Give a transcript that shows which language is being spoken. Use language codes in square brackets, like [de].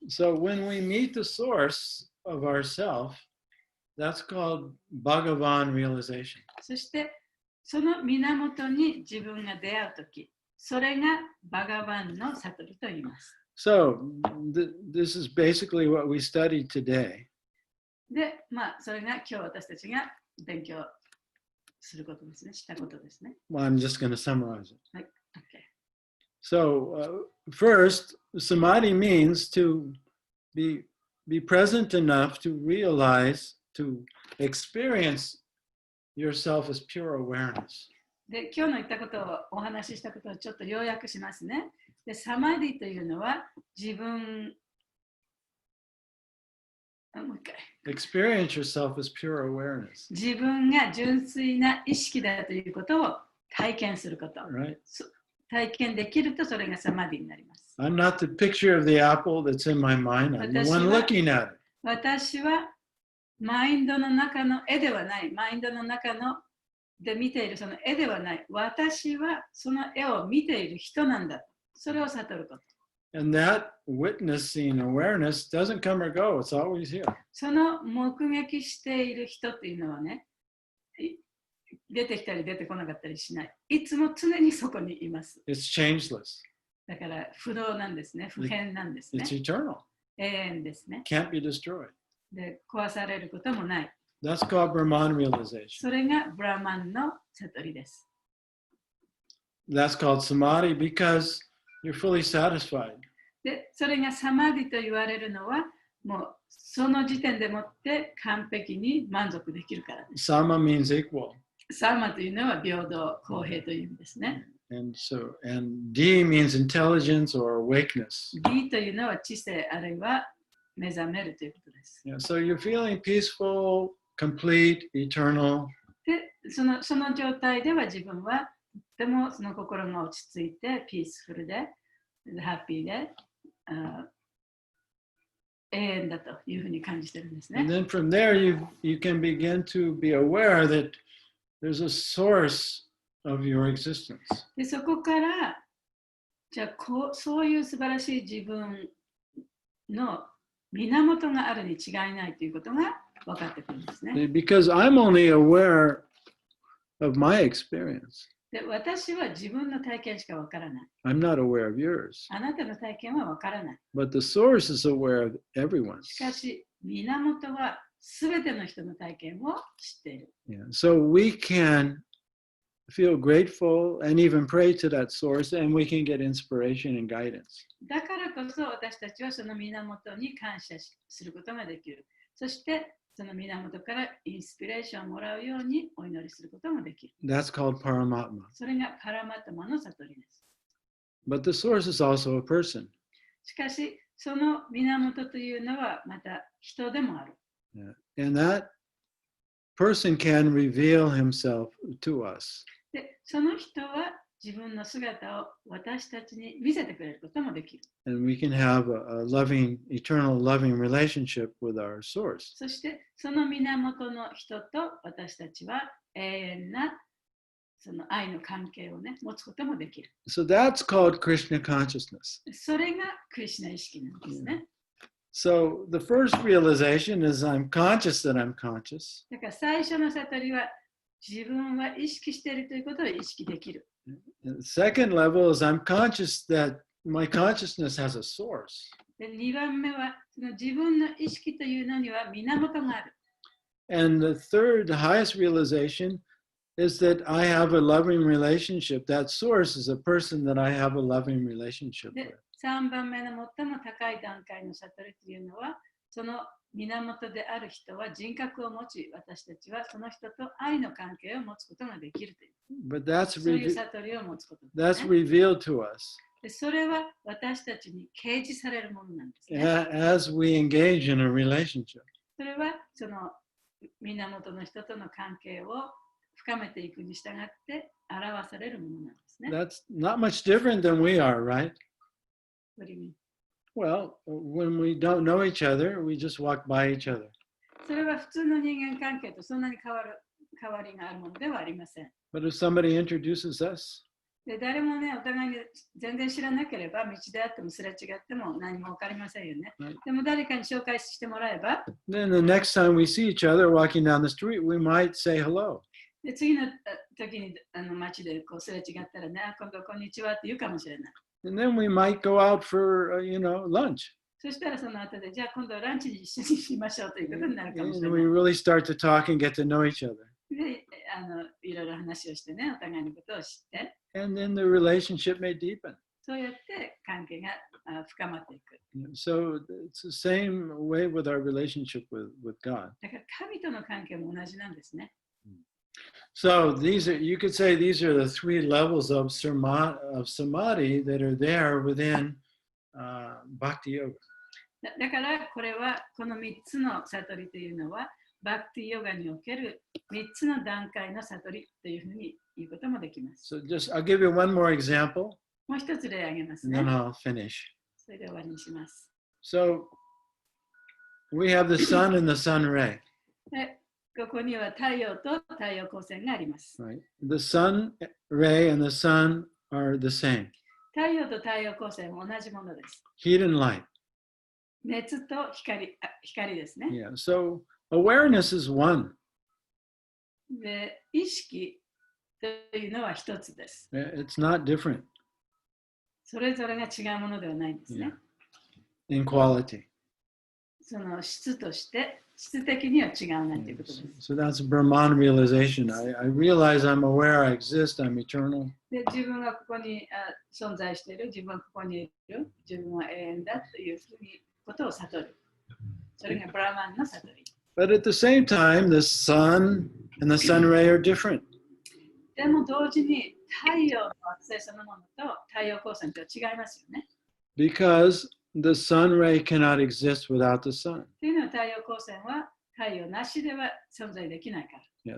[en] So when we meet the source of ourself, that's called Bhagavan realization. [ja] そしてその源に自分が出会うとき、それがバガバンの悟りと言います。 [en] So this is basically what we studied today. [ja] で、それが今日私たちが勉強することですね、したことですね。 [en] Well, I'm just going to summarize it. [ja] はい、OK。 [en] So first, samadhi means to be present enough to realize, to experience yourself as pure awareness. [ja] で、今日の言ったことをお話ししたことをちょっと要約しますね。で、サマディというのは自分、もう一回。 [en] Experience yourself as pure awareness. [ja] 自分が純粋な意識だということを体験すること。 [en] Right? [ja] 体験できるとそれがサマディになります。 [en] I'm not the picture of the apple that's in my mind. I'm the one looking at it. [ja] 私はマインドの中の絵ではない。マインドの中ので見ているその絵ではない。私はその絵を見ている人なんだ。それを悟ること。 [en] And that witnessing awareness doesn't come or go. It's always here. [ja] その目撃している人っていうのはね、出てきたり出てこなかったりしない。いつも常にそこにいます。 [en] It's changeless. [ja] だから不動なんですね。不変なんですね。 [en] It's eternal. [ja] 永遠ですね。 [en] Can't be destroyed. [ja] で、壊されることもない。 [en] That's called Brahman realization. [ja] それがブラマンの悟りです。 [en] That's called samadhi because you're fully satisfied. [ja] で、それがサマディと言われるのは、もうその時点でもって完璧に満足できるからです。 [en] Sama means equal. [ja] サマというのは平等、公平という意味ですね。 [en] And D means intelligence or awakeness. [ja] D というのは知性あるいは目覚めるということです。 [en] Yeah, so you're feeling peaceful, complete, eternal. [ja] で、その状態では自分はとてもその心が落ち着いて、ピースフルで、ハッピーで、永遠だというふうに感じてるんですね。 [en] And then from there you can begin to be aware that there's a source of your existence. [ja] で、そこから、じゃあそういう素晴らしい自分の源があるに違いないということが分かってくるんですね。 [en] Because I'm only aware of my experience. [ja] で、私は自分の体験しか分からない。 [en] I'm not aware of yours. [ja] あなたの体験は分からない。 [en] But the source is aware of everyone. [ja] しかし、源はすべての人の体験を知っている。 [en] Yeah. So we can feel grateful and even pray to that source, and we can get inspiration and guidance. [ja] だからこそ私たちはその源に感謝することができる。そしてその源からインスピレーションをもらうようにお祈りすることもできる。 [en] That's called Paramatma. [ja] それがパラマタマの悟りです。 [en] But the source is also a person. [ja] しかし、その源というのはまた人でもある。 [en] Yeah. And that person can reveal himself to us. [ja] で、その人は自分の姿を私たちに見せてくれることもできる。 [en] And we can have a loving, eternal loving relationship with our source. [ja] そして、その源の人と私たちは永遠なその愛の関係をね、持つこともできる。 [en] So that's called Krishna consciousness. [ja] それがクリシュナ意識なんですね。 [en] So the first realization is I'm conscious that I'm conscious. [ja] だから最初の悟りは自分は意識しているということを意識できる。 [en] The second level is I'm conscious that my consciousness has a source. [ja] で2番目はその自分の意識というのには源がある。 [en] And the third, the highest realization is that I have a loving relationship. That source is a person that I have a loving relationship with. [ja] で3番目の最も高い段階の悟りというのはその源である人は人格を持ち、私たちはその人と愛の関係を持つことができるという。 [en] But that's, [ja] そういう悟りを持つこと [en] that's [ja] ですね。 [en] revealed to us [ja] でそれは私たちに掲示されるものなんですね。 [en] as we engage in a relationship. [ja] それはその源の人との関係を深めていくに従って表されるものなんですね。 [en] That's not much different than we are, right? What do you mean? Well, when we don't know each other, we just walk by each other. [ja] それは普通の人間関係とそんなに変わりがあるものではありません。 [en] But if somebody introduces us, [ja] で誰もね、お互いに全然知らなければ、道であってもすれ違っても何も分かりませんよね。はいでも誰かに紹介してもらえば、 [en] then the next time we see each other walking down the street, we might say hello. [ja] で次の時に街でこうすれ違ったらね、今度こんにちはって言うかもしれない。 [en] And then we might go out for, lunch. [ja] そしたらその後で、じゃあ今度はランチに一緒にしましょうということになるかもし [en] And [ja] れ [en] really start to talk and get to know each other. [ja] で、いろいろ話をしてね、お互いのことを知って、 [en] And then the relationship may deepen. [ja] そうやって関係が深まっていく。 [en] So it's the same way with our relationship with God. [ja] だから神との関係も同じなんですね。 [en] So you could say these are the three levels of samadhi that are there within bhakti yoga. [ja] だからこれはこの3つの悟りというのはバクティヨガにおける3つの段階の悟りというふうに言うこともできます。 [en] So I'll give you one more example, [ja] もう一つ例を挙げます [en] and [ja] ね。 [en] then I'll finish. [ja] それで終わりにします。 [en] So we have the sun and the sun ray. [ja] でここには太陽と太陽光線があります。 [en] Right? The sun ray and the sun are the same. [ja] 太陽と太陽光線は同じものです。 [en] Heat and light. [ja] 熱と光ですね。 [en] Yeah. So awareness is one. [ja] で、意識というのは一つです。 [en] It's not different [ja] それぞれが違うものではないんですね。 [en] in quality. [ja] その質として、質的には違うなということです。 [en] So that's Brahman realization. I realize I'm aware, I exist, I'm eternal. [ja] で、自分はここに存在している、自分はここにいる、自分は永遠だということを悟る。それがブラマンの悟り。 [en] But at the same time, the sun and the sun ray are different. [ja] でも同時に太陽の惑星そのものと太陽光線とは違いますよね。 [en] Because the sun ray cannot exist without the sun. [ja] というのは太陽光線は太陽なしでは存在できないから。